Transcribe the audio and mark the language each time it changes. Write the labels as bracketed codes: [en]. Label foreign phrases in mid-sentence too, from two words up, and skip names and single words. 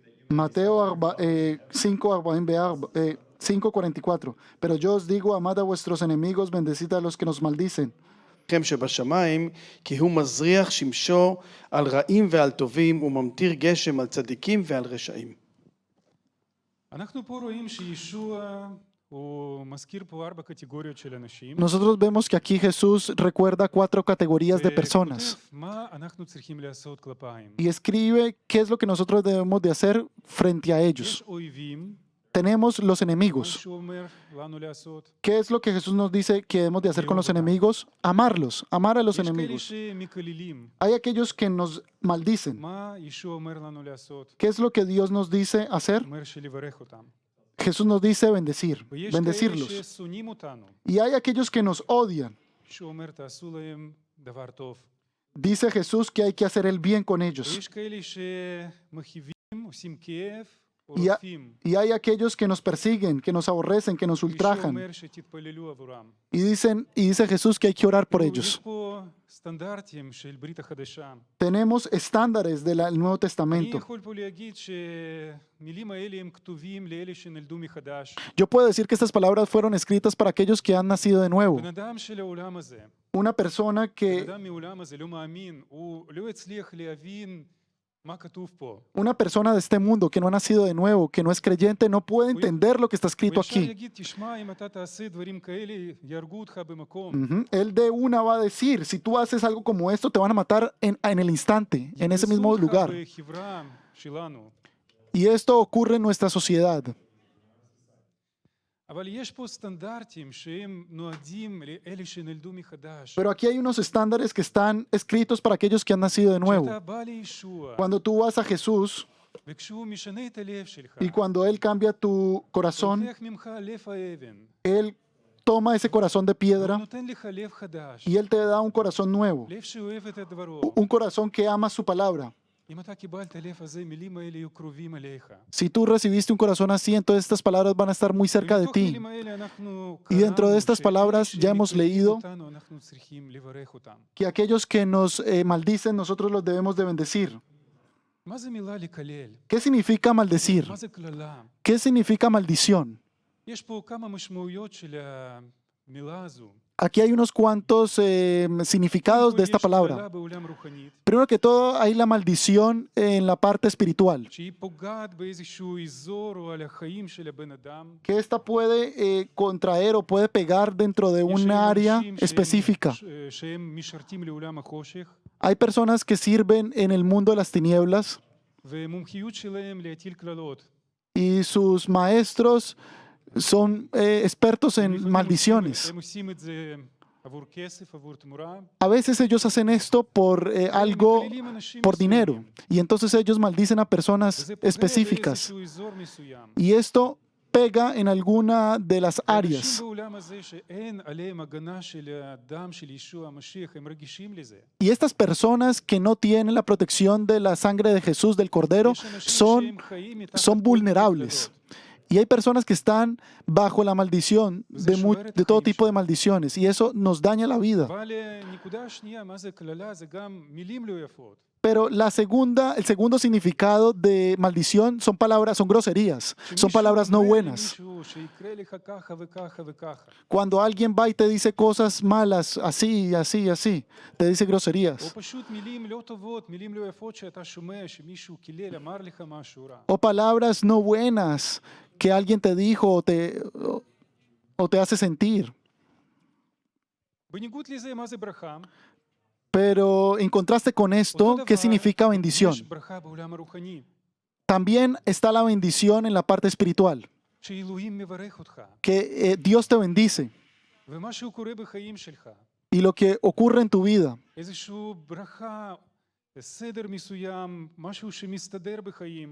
[es] Mateo 5:44. Pero yo os digo, amad a vuestros enemigos, bendecid a los que nos maldicen. [he] לכם שבשמיים, כי הוא מזריח שמשו על רעים ועל טובים, וממטיר גשם על צדיקים ועל רשעים. אנחנו פה רואים שישוע הוא מזכיר פה 4 קטגוריות של אנשים. [es] Nosotros vemos que aquí Jesús recuerda 4 categorías de personas [he] וכותב מה אנחנו צריכים לעשות כלפיהם. [es] y escribe qué es lo que nosotros debemos de hacer frente a ellos. [he] יש אויבים, [es] Tenemos los [he] מה [es] enemigos. [he] שהוא אומר לנו לעשות. [es] ¿Qué es lo que Jesús nos dice que debemos de hacer con los enemigos? Amarlos, amar a los [he] יש כאלה [es] enemigos. [he] שמקללים. [es] Hay aquellos que nos maldicen. [he] מה ישוע אומר לנו לעשות? [es] ¿Qué es lo que Dios nos dice hacer? [he] הוא אומר שלברך אותם. [es] Jesús nos dice bendecir, [he] ויש כאלה [es] bendecirlos. [he] ששונאים אותנו. [es] Y hay aquellos que nos odian. [he] שהוא אומר תעשו להם דבר טוב. [es] Dice Jesús que hay que hacer el bien con ellos. [he] ויש כאלה שמכאיבים, עושים כאב, או [es] Y, [he] רודפים. [es] y hay aquellos que nos persiguen, que nos aborrecen, que nos [he] ישוע [es] ultrajan. [he] אומר שתתפללו עבורם. [es] Y dice Jesús que hay que orar por [he] יש [es] ellos. [he] פה סטנדרטים של ברית החדשה. [es] Tenemos estándares del Nuevo [he] אני [es] Testamento. [he] יכול פה להגיד שמילים האלה הם כתובים לאלה שנולדו מחדש. [es] Yo puedo decir que estas palabras fueron escritas para aquellos que han nacido de nuevo. [he] בן אדם של העולם הזה, [es] Una persona [he] בן [es] que, [he] אדם מהעולם הזה לא מאמין, הוא לא הצליח להבין מה כתוב פה. [es] una persona de este mundo que no ha nacido de nuevo, que no es creyente, no puede entender lo que está escrito [he] הוא ישר [es] aquí. [he] יגיד, תשמע, אם אתה תעשה דברים כאלה, יהרגו אותך במקום. [es] Él de una va a decir, si tú haces algo como esto, te van a matar en el instante, en ese mismo [he] יבזו אותך [es] lugar. [he] בחברה שלנו. [es] Y esto ocurre en nuestra sociedad. [he] אבל יש פה סטנדרטים שהם נועדים לאלה שנולדו מחדש. [es] Pero aquí hay unos estándares que están escritos para aquellos que han nacido de nuevo. [he] כשאתה בא לישוע, [es] Cuando tú vas a Jesús [he] וכשהוא משנה את הלב שלך, [es] y cuando Él cambia tu [he] הוא [es] corazón, [he] לוקח ממך לב האבן, [es] Él toma ese corazón de [he] הוא [es] piedra [he] נותן לך לב חדש, [es] y Él te da un corazón nuevo, [he] לב שאוהב את הדברו. [es] un corazón que ama su palabra. [he] אם אתה קיבלת לב הזה, מילים האלה יהיו קרובים אליך. [es] Si tú recibiste un corazón así, entonces estas palabras van a estar muy cerca de [he] ומתוך [es] ti. [he] מילים האלה אנחנו [es] Y dentro de [he] קראנו [es] estas palabras [he] שאלה [es] ya hemos [he] שמקללים [es] leído [he] אותנו, אנחנו צריכים לברך אותם. [es] Que aquellos que nos maldicen, nosotros los debemos de bendecir. [he] מה זה מילה לקלל? [es] ¿Qué significa maldecir? [he] מה זה קללה? [es] ¿Qué significa maldición? [he] יש פה כמה משמעויות של המילה הזו. [es] Aquí hay unos cuantos significados de esta [he] יש קללה [es] palabra. [he] בעולם רוחנית, [es] Primero que todo, hay la maldición en la parte espiritual, [he] שהיא פוגעת באיזשהו אזור או על החיים של הבן אדם. [es] que esta puede contraer o puede pegar dentro de [he] יש [es] un área [he] אנשים [es] específica. [he] שהם משרתים לעולם החושך, [es] Hay personas que sirven en el mundo de las tinieblas [he] והמומחיות שלהם להטיל קללות. [es] y sus maestros son expertos en [he] לפעמים [es] maldiciones. [he] הם עושים את זה עבור כסף, עבור תמורה. [es] A veces ellos hacen esto por algo, [he] מקללים אנשים [es] por dinero, [he] מסוימים. [es] y entonces ellos maldicen a personas [he] וזה פוגע [es] específicas. [he] באיזשהו אזור מסוים. [es] Y esto pega en alguna de las [he] אנשים [es] áreas. [he] בעולם הזה שאין עליהם הגנה של הדם של ישוע המשיח, הם רגישים לזה. [es] Y estas personas que no tienen la protección de la sangre de Jesús, del Cordero, [he] יש אנשים [es] son, [he] שהם חיים מתחת [es] son [he] כל מיני [es] vulnerables. [he] קללות. [es] Y hay personas que están bajo la maldición de todo tipo de maldiciones, y eso nos daña la vida. [he] אבל נקודה שנייה, מה זה קללה? זה גם מילים לא יפות. [es] Pero el segundo significado de maldición son palabras, son groserías, son palabras no buenas. [he] מישהו שיקרה לך ככה וככה וככה. [es] Cuando alguien va y te dice cosas malas, así, así, así, te dice [he] או [es] groserías. [he] פשוט מילים לא טובות, מילים לא יפות שאתה שומע שמישהו קילל, אמר לך משהו רע. [es] O palabras no buenas que alguien te dijo o te hace sentir. [he] בניגוד לזה, מה זה ברכה? [es] Pero en contraste con esto, [he] אותו [es] ¿qué [he] דבר, [es] significa [he] יש [es] bendición? [he] ברכה בעולם הרוחני, [es] También está la bendición en la parte espiritual, [he] שאלוהים מברך אותך, [es] que Dios te bendice [he] ומה שקורה בחיים שלך, [es] y lo que ocurre en tu vida. [he] איזשהו ברכה, סדר מסוים, משהו שמסתדר בחיים,